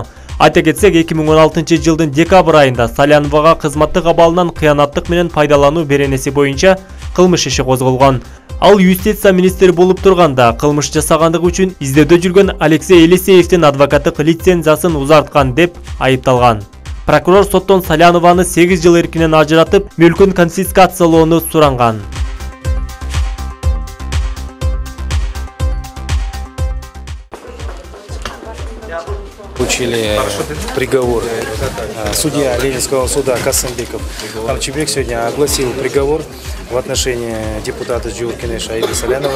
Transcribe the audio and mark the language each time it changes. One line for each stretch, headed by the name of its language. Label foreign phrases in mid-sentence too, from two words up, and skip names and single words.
Kyrgyz: Айта кетсек, 2016 жылдын декабрь айында Саляновага кызматтык абалынан кыянаттык менен пайдалануу беренеси боюнча кылмыш иши козголгон. Ал юстиция министри болуп турганда кылмыш жасагандыгы үчүн издөөдө жүргөн Алексей Елисеевдин адвокаттык лицензиясын узарткан деп айыпталган. Прокурор соттон Салянованы 8 жыл эркинен ажыратып, мүлкүн конфискациялоону суранган.
Russian: Получили приговор. Судья Ленинского суда Касымбеков Амчибек сегодня огласил приговор в отношении депутата Джиуркиной Аиды Саляновой.